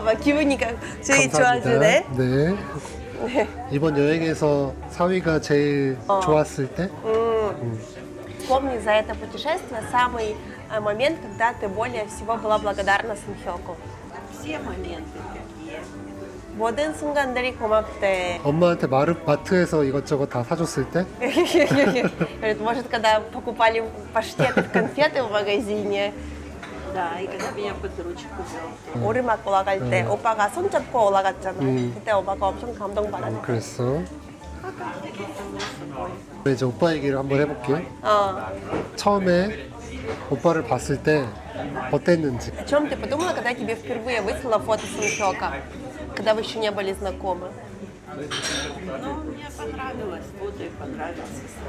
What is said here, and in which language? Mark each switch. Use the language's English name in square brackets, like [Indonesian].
[Korean] 막 기분이 제일 좋아지네. 네. 이번 여행에서 사위가 제일 좋았을 때? [Russian] Помни за это путешествие самый момент, когда ты более всего была благодарна Сунхёку. Все моменты какие. [Korean] 모든 순간들이 고맙대. 엄마한테 마트에서 이것저것 다 사줬을 때? [Russian] Говорит, может, когда покупали паштеты, конфеты в магазине, Да, и когда меня под ручку вел. [Korean] 오르막 올라갈 때 오빠가 손잡고 올라갔잖아. 그때 오빠가 엄청 감동받았대. 그랬어. 이제 오빠 얘기를 한번 해볼게. 처음에 오빠를 봤을 때 어땠는지. [Russian] О чем ты подумала, когда я тебе впервые выслала фото Сунхёка, когда вы еще не были знакомы? Но мне понравилось, вот и понравился.